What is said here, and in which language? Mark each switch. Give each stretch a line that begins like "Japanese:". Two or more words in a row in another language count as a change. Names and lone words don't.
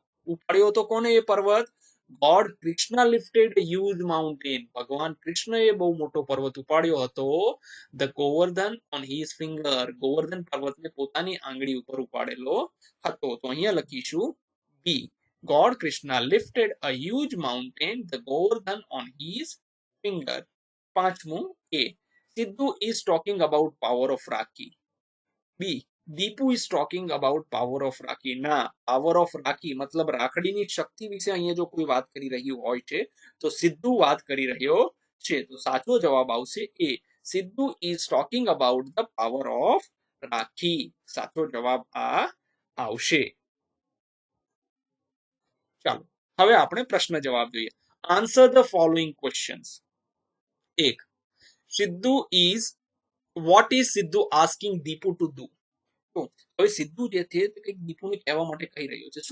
Gujarati: ઉપાડ્યો હતો કોને એ પર્વત?
English: God Krishna lifted huge mountain.
Gujarati: ભગવાન કૃષ્ણએ બહુ મોટો પર્વત ઉપાડ્યો હતો.
English: The Govardhan on his finger.
Gujarati: ગોવર્ધન પર્વતને પોતાની આંગળી ઉપર ઉપાડેલો હતો. તો અહીંયા લખીશું બી
English: God Krishna lifted a huge mountain, the Govardhan, on his finger.
Gujarati: પાંચમું A.
English: Sidhu is talking about power of Rakhi. B. દીપુ is talking about power of Rakhi.
Gujarati: ના,
English: power of Rakhi
Gujarati: મતલબ રાખડીની શક્તિ વિશે અહીંયા જો કોઈ વાત કરી રહ્યું હોય છે તો સિદ્ધુ વાત કરી રહ્યો છે. તો સાચો જવાબ આવશે A.
English: સિદ્ધુ is talking about the power of Rakhi.
Gujarati: સાચો જવાબ આ આવશે. ચાલો હવે આપણે પ્રશ્ન જવાબ જોઈએ.
English: Answer the following questions. 1. Sidhu is what is Sidhu asking Dipu to do?
Gujarati: તો હવે સિદ્ધુ જે છે તે કંઈક દીપુને કહેવા માટે કહી રહ્યો છે.